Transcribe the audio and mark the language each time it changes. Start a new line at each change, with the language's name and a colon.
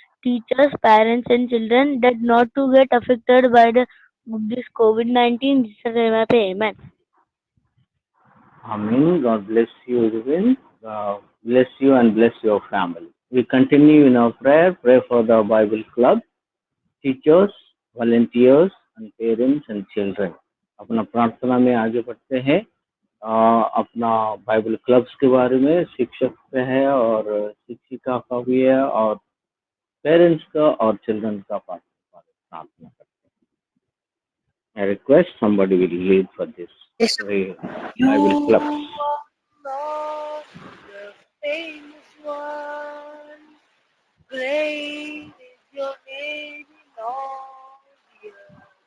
English: teachers, parents, and children that not to get affected by this COVID-19. Jesus name I pray. Amen. Amen. God bless you, Ruben. Bless you and bless your family. We continue in our prayer. Pray for the Bible Club, teachers, volunteers, and parents and children.
Hindi: अपना प्रार्थना में आगे बढ़ते हैं. अपना Bible clubs के बारे में, शिक्षक का है और शिक्षिका का भी है और पेरेंट्स का और चिल्ड्रन का प्रार्थना करते हैं.
English: I request somebody will lead for this Bible clubs. Lord, the famous one, great is your name in all the earth.